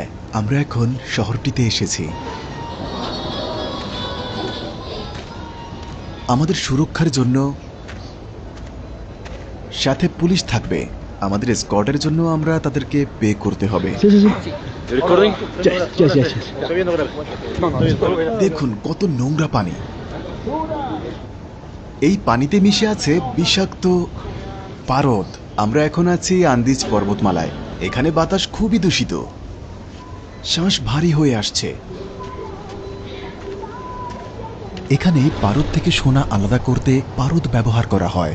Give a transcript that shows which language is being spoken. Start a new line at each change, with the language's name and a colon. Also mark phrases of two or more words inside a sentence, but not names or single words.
Bangla: আমরা এখন শহরটিতে এসেছি। আমাদের সুরক্ষার জন্য সাথে পুলিশ থাকবে। আমাদের স্কোয়াডের জন্য আমরা তাদেরকে পে করতে হবে।
English: Recording? Yes.
Spanish: Está viendo grave.
Bangla: দেখুন কত নোংরা পানি। এই পানিতে মিশে আছে বিষাক্ত পারদ। আমরা এখন আছি আন্দিজ পর্বতমালায়। এখানে বাতাস খুবই দূষিত, শ্বাস ভারী হয়ে আসছে। এখানে পারদ থেকে সোনা আলাদা করতে পারদ ব্যবহার করা হয়।